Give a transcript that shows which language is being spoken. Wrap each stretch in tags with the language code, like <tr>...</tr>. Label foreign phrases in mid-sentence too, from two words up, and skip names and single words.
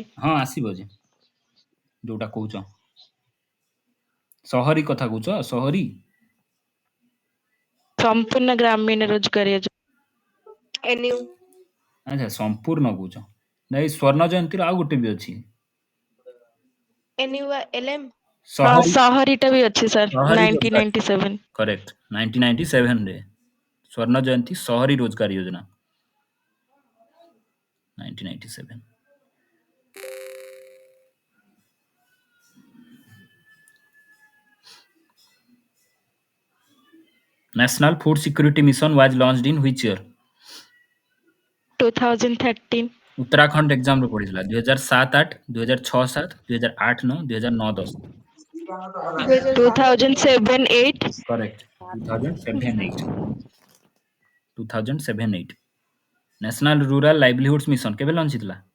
<or>ହଁ ଆସିବ ଯେ ଯୋଉଟା କହୁଛ ସହରୀ କଥା କହୁଛ ସହରୀ ସମ୍ପୂର୍ଣ୍ଣ ଗ୍ରାମୀଣ ରୋଜଗାର ଯୋଜନା। ଏନ୍ୟୁ ଆଚ୍ଛା ସମ୍ପୂର୍ଣ୍ଣ କହୁଛ ନାଇଁ ସ୍ୱର୍ଣ୍ଣ ଜୟନ୍ତୀର ଆଉ ଗୋଟେ ବି ଅଛି ଏନ୍ୟୁଏଲଏମ୍ ହଁ ସହରୀ ସହରୀଟା ବି ଅଛି ସାର୍ ସହରୀ ରୋଜଗାର 1997 କରେକ୍ଟ 1997 ରେ ସ୍ୱର୍ଣ୍ଣ ଜୟନ୍ତୀ ସହରୀ ରୋଜଗାର ଯୋଜନା 1997</or> <en>national food security mission was launched in which year</en> <or>2013 ଉତ୍ତରାଖଣ୍ଡ ଏଗ୍ଜାମ ରେ ପଢ଼ିସଲା 2007 8 2006 7 2008 9 2009 10 2007 8 କରେକ୍ଟ 2007 8 2007 8 ନେସନାଲ ରୁରାଲ ଲାଇଭଲିହୁଡ୍ସ ମିସନ କେବେ ଲଞ୍ଚ ହିତଲା</or>